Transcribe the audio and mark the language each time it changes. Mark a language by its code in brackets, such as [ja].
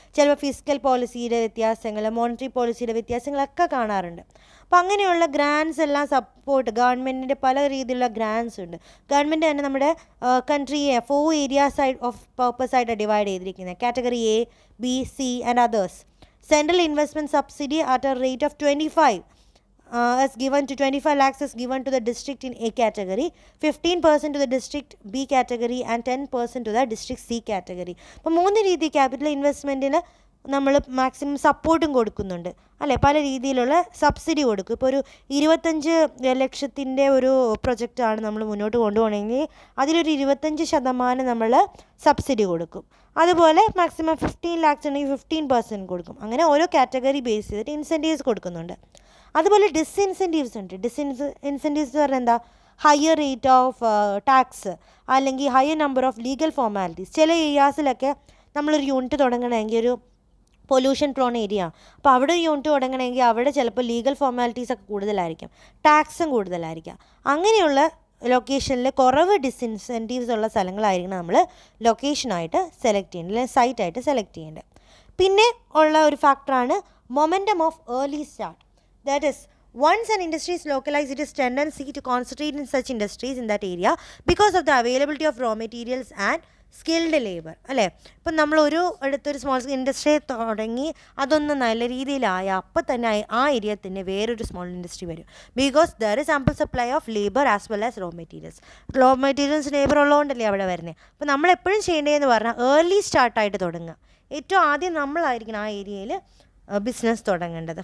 [ml] ചിലപ്പോൾ ഫിസ്ക്കൽ പോളിസിയുടെ വ്യത്യാസങ്ങൾ, മോണിറ്ററി പോളിസിയുടെ വ്യത്യാസങ്ങളൊക്കെ കാണാറുണ്ട്. അപ്പോൾ അങ്ങനെയുള്ള ഗ്രാൻസ് എല്ലാം സപ്പോർട്ട്, ഗവൺമെൻറ്റിൻ്റെ പല രീതിയിലുള്ള ഗ്രാൻസ് ഉണ്ട്. ഗവൺമെൻറ് തന്നെ നമ്മുടെ കൺട്രിയെ 4 ഏരിയാസ് ഓഫ് പർപ്പസ് ആയിട്ട് ഡിവൈഡ് ചെയ്തിരിക്കുന്നത്. Category A, B, C and others. [en] Central investment subsidy at a rate of 25 is given to 25 lakhs is given to the district in A category, 15% to the district B category and 10% to the district C category. [ml] അപ്പോൾ 3 രീതി capital ഇൻവെസ്റ്റ്മെൻറ്റിന് നമ്മൾ maximum സപ്പോർട്ടും കൊടുക്കുന്നുണ്ട് അല്ലേ, പല രീതിയിലുള്ള subsidy കൊടുക്കും. ഇപ്പോൾ ഒരു 25 ലക്ഷത്തിൻ്റെ ഒരു പ്രൊജക്റ്റാണ് നമ്മൾ മുന്നോട്ട് കൊണ്ടുപോകണമെങ്കിൽ അതിലൊരു 25% നമ്മൾ സബ്സിഡി കൊടുക്കും. അതുപോലെ മാക്സിമം 15 lakhs ഉണ്ടെങ്കിൽ 15% കൊടുക്കും. അങ്ങനെ ഓരോ കാറ്റഗറി ബേസ് ചെയ്തിട്ട് ഇൻസെൻറ്റീവ്സ് കൊടുക്കുന്നുണ്ട്. അതുപോലെ ഡിസ്ഇൻസെൻറ്റീവ്സ് ഉണ്ട്. ഇൻസെൻറ്റീവ്സ് എന്ന് പറഞ്ഞാൽ എന്താ, ഹയർ റേറ്റ് ഓഫ് ടാക്സ് അല്ലെങ്കിൽ higher number of legal formalities. ചില ഏരിയാസിലൊക്കെ നമ്മളൊരു യൂണിറ്റ് തുടങ്ങണമെങ്കിൽ, ഒരു പൊല്യൂഷൻ പ്രോൺ ഏരിയ, അപ്പോൾ അവിടെ ഒരു യൂണിറ്റ് തുടങ്ങണമെങ്കിൽ അവിടെ ചിലപ്പോൾ ലീഗൽ ഫോർമാലിറ്റീസൊക്കെ കൂടുതലായിരിക്കും, ടാക്സും കൂടുതലായിരിക്കാം. അങ്ങനെയുള്ള ലൊക്കേഷനിൽ കുറവ് ഡിസ്ഇൻസെൻറ്റീവ്സ് ഉള്ള സ്ഥലങ്ങളായിരിക്കണം നമ്മൾ ലൊക്കേഷനായിട്ട് സെലക്ട് ചെയ്യേണ്ടത്, അല്ലെങ്കിൽ സൈറ്റായിട്ട് സെലക്ട് ചെയ്യേണ്ടത്. പിന്നെ ഉള്ള ഒരു ഫാക്ടറാണ് momentum of early start. [en] That is, once an industry is localized, it is tendency to concentrate in such industries in that area because of the availability of raw materials and skilled labor. [ml] അല്ലേ, ഇപ്പം നമ്മൾ അടുത്തൊരു small industry തുടങ്ങി അതൊന്ന് നല്ല രീതിയിലായ അപ്പം തന്നെ ആ ഏരിയ തന്നെ വേറൊരു സ്മോൾ ഇൻഡസ്ട്രി വരും. [en] because there is ample supply of labour as well as raw materials [ml] labour ഉള്ളതുകൊണ്ടല്ലേ അവിടെ വരുന്നത്. അപ്പോൾ നമ്മൾ എപ്പോഴും ചെയ്യേണ്ടതെന്ന് പറഞ്ഞാൽ ഏർലി സ്റ്റാർട്ടായിട്ട് തുടങ്ങുക. ഏറ്റവും ആദ്യം നമ്മളായിരിക്കണം ആ ഏരിയയിൽ ബിസിനസ് തുടങ്ങേണ്ടത്.